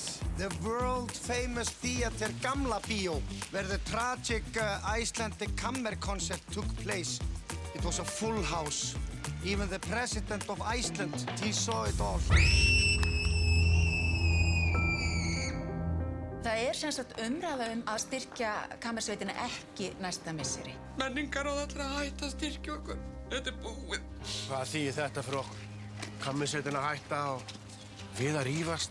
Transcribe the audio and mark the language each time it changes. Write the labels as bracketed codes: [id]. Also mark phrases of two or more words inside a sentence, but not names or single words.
[en] The world famous theater Gamla Bíó, where the tragic Icelandic Kammer concert took place. It was a full house. Even the president of Iceland, he saw it all. [is] Það sem sagt umræða að styrkja kammersveitina ekki næsta misseri. Menningarráð ætlar að hætta að styrkja okkur. Þetta búið. Hvað þýðir þetta fyrir okkur? Kammersveitina hætta og við að rífast?